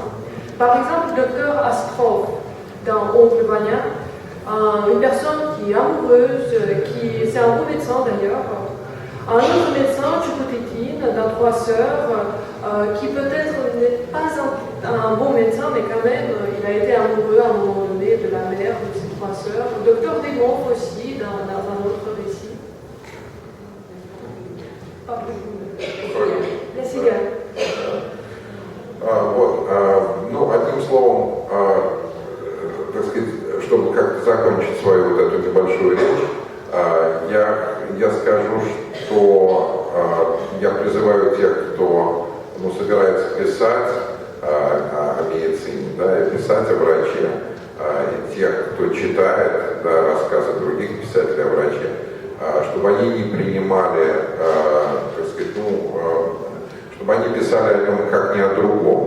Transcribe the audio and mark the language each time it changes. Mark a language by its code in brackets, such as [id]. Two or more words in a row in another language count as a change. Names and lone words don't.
[fr] Par exemple, le docteur Astrov, dans Oncle Vanya, une personne qui est amoureuse, c'est un bon médecin d'ailleurs, un autre médecin, Tchoukotekine, dans 3 sœurs, qui peut-être n'est pas un bon médecin, mais quand même, il a été amoureux à un moment donné de la mère de ses 3 sœurs. Docteur Desmonts aussi, dans un autre récit. La cigale. [ru] Вот, ну, одним словом, так сказать, чтобы как-то закончить свою вот эту небольшую речь, я скажу, что я призываю тех, кто собирается писать о медицине, да, и писать о враче, и тех, кто читает, да, рассказы других писателей о враче, чтобы они не принимали, так сказать, чтобы они писали о нем как не о другом.